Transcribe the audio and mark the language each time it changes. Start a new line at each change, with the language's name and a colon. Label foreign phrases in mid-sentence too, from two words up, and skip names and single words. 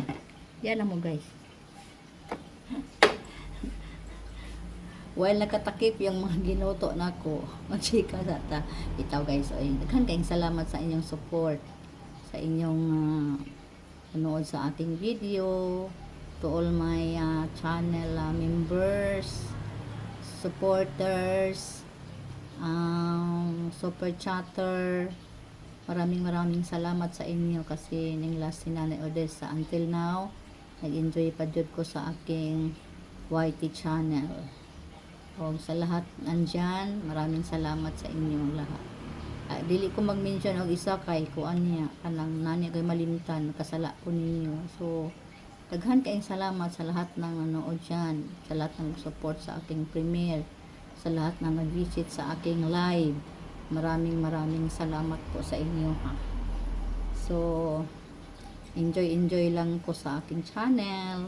Cebuano: Yan lang mo guys. While nakatakip yung mga ginuto nako, magchika sa ta. Itaw guys, ay daghan kayong salamat sa inyong support, sa inyong panood sa ating video,
English: to all my channel members, supporters, super chatter.
Filipino: Maraming salamat sa inyo kasi ning last si Nanay Odessa
English: until now,
Cebuano: nag-enjoy pa jud ko
Filipino: sa aking YT channel. O sa lahat nandyan, maraming salamat sa inyong lahat.
Cebuano: Dili ko mag-mention og isa kay kuan niya kanang nani kay malimtan kasala ko ninyo. So daghan kayong
Filipino: salamat sa lahat ng nanood diyan, sa lahat ng support sa aking premiere, sa lahat ng nag-visit sa aking live. Maraming salamat po sa inyo ha.
Cebuano: So enjoy lang ko sa aking channel.